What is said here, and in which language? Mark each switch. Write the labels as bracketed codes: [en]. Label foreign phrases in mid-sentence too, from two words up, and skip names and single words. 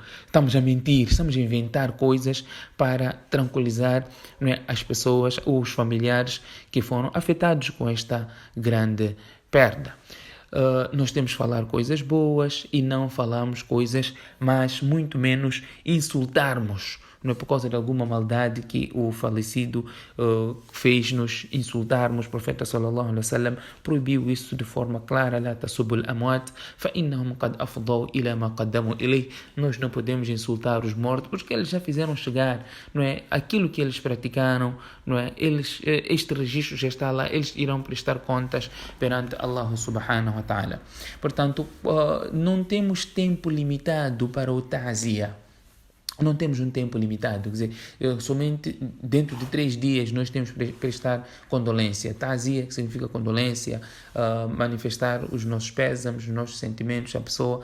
[pt] Estamos a mentir, estamos a inventar coisas para tranquilizar, não é, as pessoas, os familiares que foram afetados com esta grande perda. Nós temos que falar coisas boas e não falamos coisas, mas muito menos insultarmos. Não é por causa de alguma maldade que o falecido fez-nos insultarmos. O profeta [ar] صلى الله عليه وسلم [pt] proibiu isso de forma clara. [ar] لا تسبوا الأموات فإنهم قد أفضوا إلى ما قدموا. [pt] Nós não podemos insultar os mortos porque eles já fizeram chegar, não é, aquilo que eles praticaram, não é? Este registro já está lá, eles irão prestar contas perante [ar] الله سبحانه وتعالى. [pt] Portanto, não temos tempo limitado para o ta'ziya. Não temos um tempo limitado, quer dizer, somente dentro de 3 dias nós temos que prestar condolência. Ta'ziya, que significa condolência, manifestar os nossos pésames, os nossos sentimentos à pessoa.